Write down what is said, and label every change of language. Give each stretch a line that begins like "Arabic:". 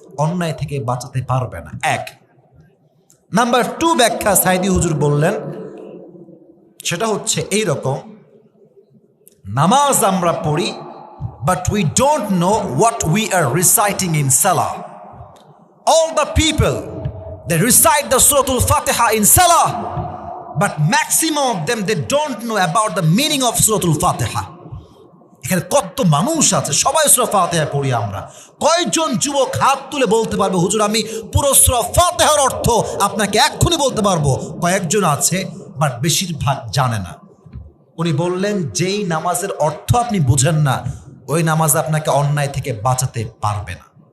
Bangla: অন্যায় থেকে বাঁচাতে পারবে না। এক। নাম্বার 2 ব্যাখ্যা সাইদি হুজুর বললেন, সেটা হচ্ছে এই রকম, নামাজ আমরা পড়ি
English: but we don't know what we are reciting in salah. All the people, they recite the Surah Al-Fatiha in salah, but maximum of them, they don't know about the meaning of Surah Al-Fatiha.
Bangla: এখানে কত মানুষ আছে, সবাই সূরা ফাতিহা পড়ি আমরা। কয়জন যুবক হাত তুলে বলতে পারবে হুজুর আমি পুরো সূরা ফাতিহার অর্থ আপনাকে এক্ষুনি বলতে পারবো? কয়েকজন আছে, বাট বেশিরভাগ জানে না। উনি বললেন, যেই নামাজের অর্থ আপনি বুঝেন না, ওই নামাজ আপনাকে অন্যায় থেকে বাঁচাতে পারবে না।